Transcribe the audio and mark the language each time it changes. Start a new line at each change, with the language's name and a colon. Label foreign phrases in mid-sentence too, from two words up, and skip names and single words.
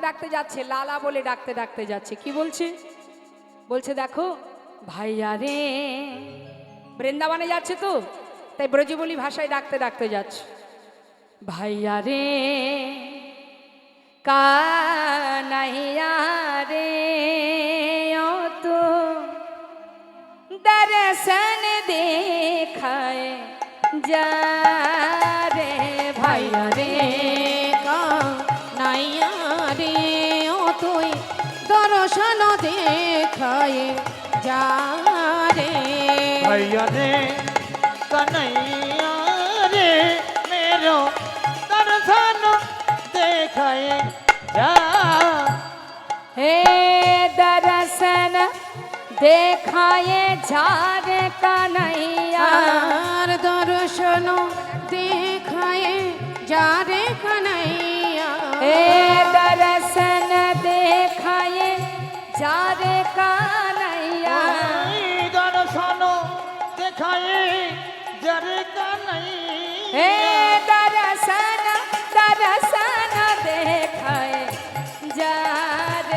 Bangla: ডাকতে যাচ্ছে লালা বলে ডাকতে ডাকতে যাচ্ছে কি বলছে বলছে দেখো ভাইয়া রে বৃন্দাবনে যাচ্ছে তো তাই ব্রজবলি ভাষায় ডাকতে ডাকতে যাচ্ছে ভাইয়া রে কানাইয়া রে ও তো
Hindi: दर्शन देखाए जा रे
Bangla: ভাইয়া রে কানাইয়া রে ও তুই দর্শন দেখায় যা রে
Hindi: भैया रे कन्हैया रे मेरो दर्शन देखाए जा हे दर्शन देखाए जा रे कन्हैया
Bangla: আর দর্শন দেখায় যা রে কানাইয়া
Hindi: हे दर्शन देखाए जा रे कन्हैया दर्शन देखाए जरे कन्हैया हे दर्शन दर्शन देखाए जा